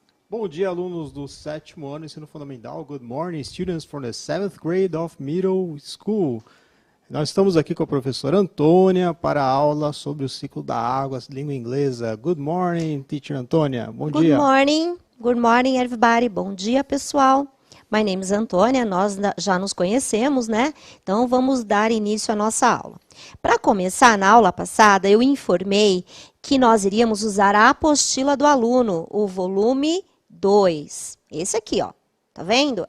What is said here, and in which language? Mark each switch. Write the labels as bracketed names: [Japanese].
[Portuguese] Bom dia, alunos do 7º ano ensino fundamental. [English] Good morning, students from the 7th grade of middle school. [Portuguese] Nós estamos aqui com a professora Antônia para a aula sobre o ciclo da água, língua inglesa. [English] Good morning, teacher Antônia. [Portuguese] Bom dia. [English] Good morning, everybody. [Portuguese] Bom dia, pessoal. [English] My name is Antônia, [Portuguese] nós já nos conhecemos, né? Então, vamos dar início à nossa aula. Para começar, na aula passada, eu informei que nós iríamos usar a apostila do aluno, o volume 2. Esse aqui, ó. Tá vendo?